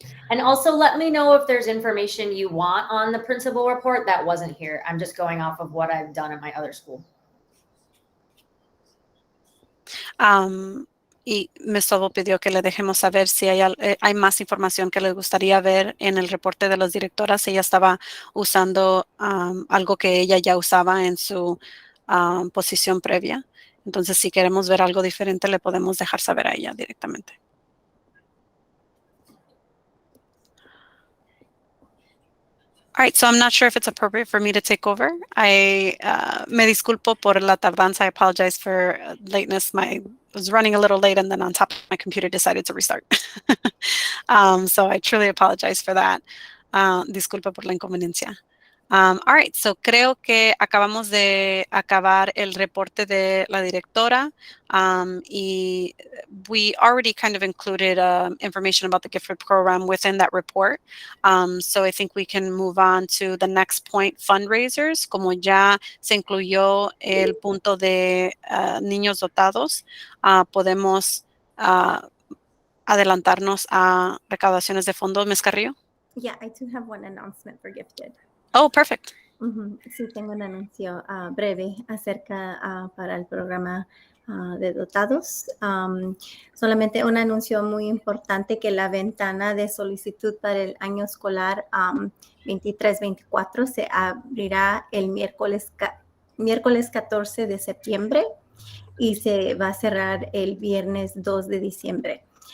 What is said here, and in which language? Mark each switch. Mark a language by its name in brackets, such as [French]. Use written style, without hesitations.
[English] And also let me know if there's information you want on the principal report that wasn't here. I'm just going off of what I've done at my other school. [Spanish] Y Ms. Sobo pidió que le dejemos saber si hay más información que le gustaría ver en el reporte de las directoras. Ella estaba usando algo que ella ya usaba en su posición previa. Entonces, si queremos ver algo diferente, le podemos dejar saber a ella directamente. [English] All right, so I'm not sure if it's appropriate for me to take over. [Spanish] Me disculpo por la tardanza. [English] I apologize for lateness. I was running a little late, and then on top, my computer decided to restart. So I truly apologize for that. [Spanish] Disculpa por la inconveniencia. [English] All right, so [Spanish] creo que acabamos de acabar el reporte de la directora, y [English] we already kind of included information about the gift program within that report. So I think we can move on to the next point, fundraisers. [Spanish] Como ya se incluyó el punto de niños dotados, podemos adelantarnos a recaudaciones de fondos. [English] Ms. Carrillo? Yeah, I do have one announcement for Gifted. Oh, perfect. [Spanish] Sí, tengo un anuncio breve acerca para el programa de dotados. Solamente un anuncio muy importante, que la ventana de solicitud para el año escolar 23-24 se abrirá el miércoles 14 de septiembre y se va a cerrar el viernes 2 de diciembre.